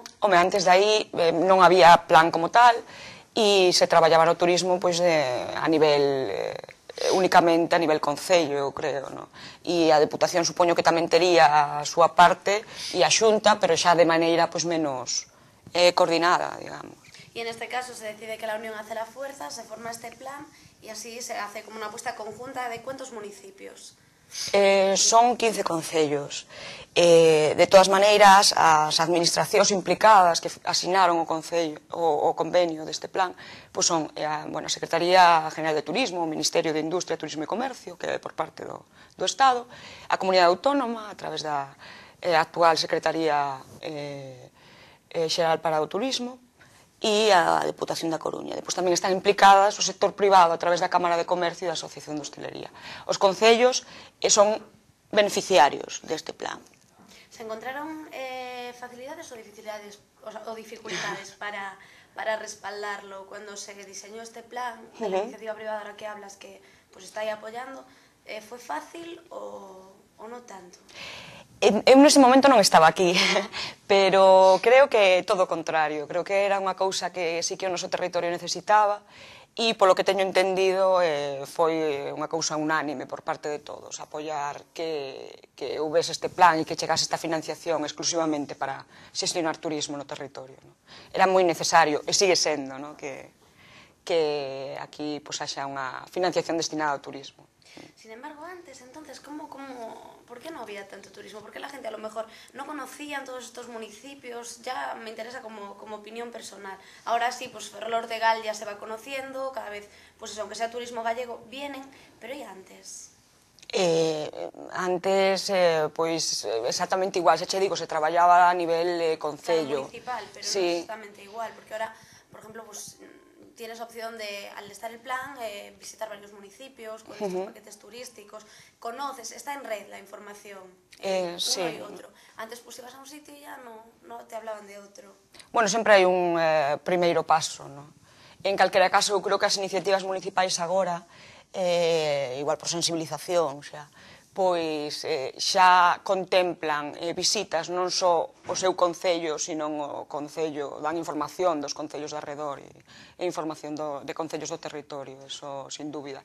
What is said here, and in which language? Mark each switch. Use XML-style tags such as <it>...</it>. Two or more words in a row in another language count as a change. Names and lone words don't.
<gl>Home, antes de aí non había plan como tal e se traballaba no turismo a nivel únicamente a nivel concello, eu creo, e a Deputación supoño que tamén tería a súa parte e a Xunta, pero xa de maneira menos coordinada, digamos.</gl> <es>Y en este caso se decide que la unión hace la fuerza, se forma este plan y así se hace como una apuesta conjunta de ¿cuántos municipios?</es> <gl>Son 15 concellos. De todas maneiras, as administracións implicadas que asinaron o convenio deste plan son a Secretaría General de Turismo, o Ministerio de Industria, Turismo e Comercio, que é por parte do Estado, a Comunidade Autónoma, a través da actual Secretaría Xeral para o Turismo, e a Deputación da Coruña. Depois tamén están implicadas o sector privado a través da Cámara de Comercio e da Asociación de Hostelería. Os concellos son beneficiarios deste plan.</gl> <es>¿Se encontraron facilidades o dificultades para respaldarlo cuando se diseñó este plan de la iniciativa privada a la que hablas, que está aí apoyando? ¿Fue fácil o no tanto?</es> <gl>Eu nese momento non estaba aquí, pero creo que todo o contrario. Creo que era unha cousa que sí que o noso territorio necesitaba e, polo que teño entendido, foi unha cousa unánime por parte de todos, apoiar que houvese este plan e que chegase esta financiación exclusivamente para xestionar turismo no territorio. Era moi necesario, e sigue sendo, que aquí haxa unha financiación destinada ao turismo.</gl> <es>Sin embargo, antes, entonces, ¿por qué no había tanto turismo? ¿Por qué la gente a lo mejor no conocía todos estos municipios? Ya me interesa como opinión personal. Ahora sí, Ferrol-Ordegal ya se va conociendo, cada vez, aunque sea turismo gallego, vienen, pero ¿y antes?</es> <gl>Antes, exactamente igual, se digo, se traballaba a nivel concello.</gl> <es>Municipal, pero no exactamente igual, porque ahora, por ejemplo, tienes opción de, al estar el plan, visitar varios municipios con estos paquetes turísticos, conoces, está en red la información, uno y otro. Antes ibas a un sitio y ya no te hablaban de outro.</es> <gl>Bueno, sempre hai un primeiro paso, En calquera caso, eu creo que as iniciativas municipais agora, igual por sensibilización, pois xa contemplan visitas non só o seu concello, sino o concello, dan información dos concellos de arredor e información de concellos do territorio, eso sin dúbida.</gl>